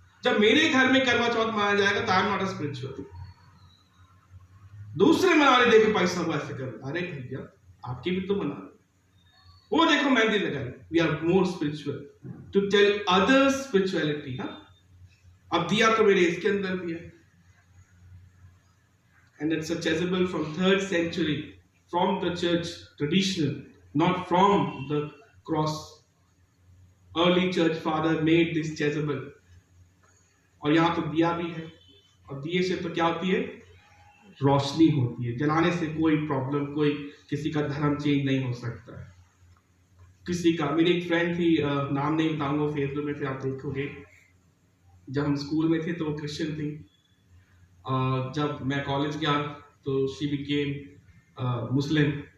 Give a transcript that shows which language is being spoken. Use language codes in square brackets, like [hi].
[hi] जब मेरे घर में करवा चौथ मनाया जाएगा तो I am not a spiritual. दूसरे मना रहे, देखो पैसा वो ऐसे कर, अरे भैया आपके भी तो मना रहे। वो देखो मेहंदी लगाई, we are more spiritual to tell others spirituality. अब दिया तो मेरे इसके अंदर भी है। [en] And it's a chasuble from 3rd century, from the church traditional, not from the cross. Early church father made this chasuble. [hi] और यहाँ तो दिया भी है, और दिए से तो क्या होती है? रोशनी होती है। जलाने से कोई प्रॉब्लम, कोई किसी का धर्म चेंज नहीं हो सकता है। किसी का, मेरी एक फ्रेंड थी, नाम नहीं बताऊंगा, फेसबुक में फिर आप देखोगे। जब हम स्कूल में थे तो वो क्रिश्चियन थी। जब मैं कॉलेज गया तो शी बिकेम मुस्लिम।